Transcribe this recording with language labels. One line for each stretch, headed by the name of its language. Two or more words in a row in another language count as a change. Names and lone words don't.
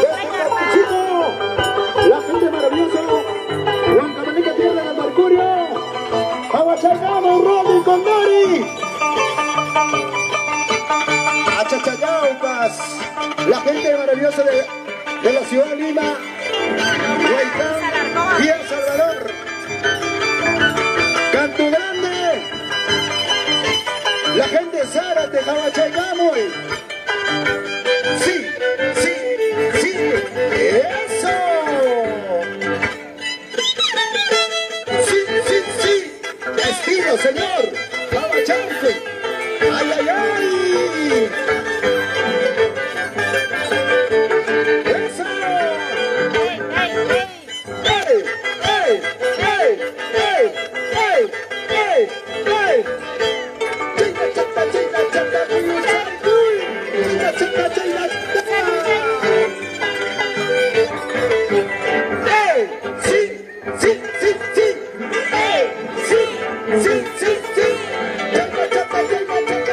Spanish: La gente maravillosa, Juan Cabanica Tierra del Mercurio, Abachayamo, Rodri Condori, Achachayaucas, la gente maravillosa de la ciudad de Lima, Huaycán y El Salvador, Canto Grande, la gente de Zárate, Abachayamo. Sí, sí, sí, eso. Sí, sí, sí, estilo, señor. Abachante. Ay, ay, ay. Eso. Ey, ey, ey. ¡Ey, ey, ey, ey, ey, ey! Chica, chica, chica, chica, chica, chica, chica, chica, ¡ey! ¡Sí, sí, sí, sí! ¡Ey! ¡Sí, sí, sí, sí! ¡Chica, chica, chica, chica!